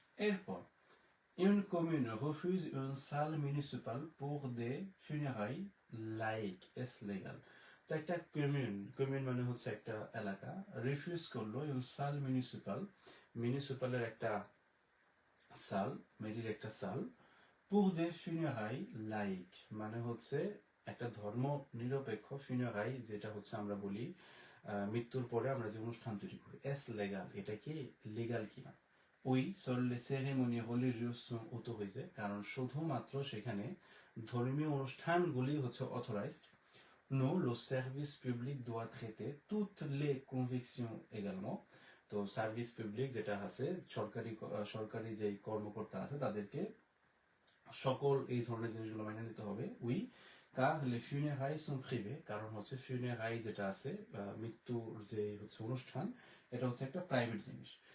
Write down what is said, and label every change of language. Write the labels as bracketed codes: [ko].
[fr] এরপর une commune refuse une salle municipale pour des funérailles laïques, est-ce légal? [bn] তো একটা commune মানে হচ্ছে একটা এলাকা, রিফিউজ করলো [fr] une salle municipale, [bn] মিউনিসিপালের একটা সাল, মেরির একটা সাল, [fr] pour des funérailles laïques [bn] মানে হচ্ছে একটা ধর্ম নিরপেক্ষ funérailles, যেটা হচ্ছে আমরা বলি মৃত্যুর পরে আমরা যে অনুষ্ঠান তৈরি করি। [fr] est légal, [bn] এটা কি লিগাল কিনা? [fr] Oui, seules les cérémonies religieuses sont autorisées, [bn] কারণ শুধুমাত্র সেখানে ধর্মীয় অনুষ্ঠানগুলি হচ্ছে authorised. [fr] Non, le service public doit traiter toutes les convictions également। [bn] তো সার্ভিস পাবলিক যেটা আছে, সরকারি যে কর্মকর্তা আছে তাদেরকে সকল এই ধরনের জিনিসগুলো মেনে নিতে হবে। We, [fr] car les funérailles sont privées, [bn] কারণ হচ্ছে funérailles যেটা আছে মৃত্যুর যে হচ্ছে অনুষ্ঠান, এটা হচ্ছে একটা প্রাইভেট জিনিস।